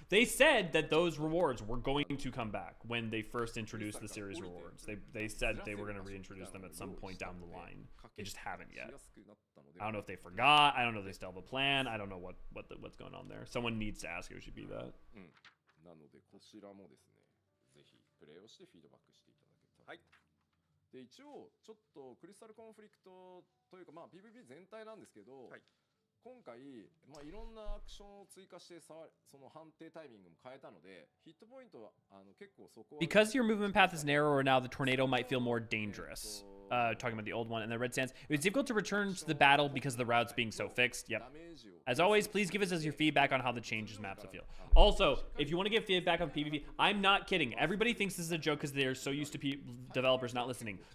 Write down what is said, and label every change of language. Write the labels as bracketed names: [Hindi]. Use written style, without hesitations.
[English] They said that those rewards were going to come back when they first introduced the series rewards. They said they were going to reintroduce them at some point down the line. They just haven't yet. I don't know if they forgot. I don't know if they still have a plan. I don't know what's going on there. Someone needs to ask OGP that. [Japanese] なのでこちらもですねぜひプレイをしてフィードバックしていただけたら。はい。で一応ちょっとクリスタルコンフリクトというかまあ PVP 全体なんですけど、はい、今回まあいろんなアクションを追加してその判定タイミングも変えたのでヒットポイントは結構そこは [English] Because your movement path is narrower now, the tornado might feel more dangerous. Talking about the old one and the red sands. It was difficult to return to the battle because of the routes being so fixed. Yep. As always, please give us your feedback on how the changes maps will feel. Also, if you want to give feedback on PvP, I'm not kidding. Everybody thinks this is a joke because they're so used to developers not listening.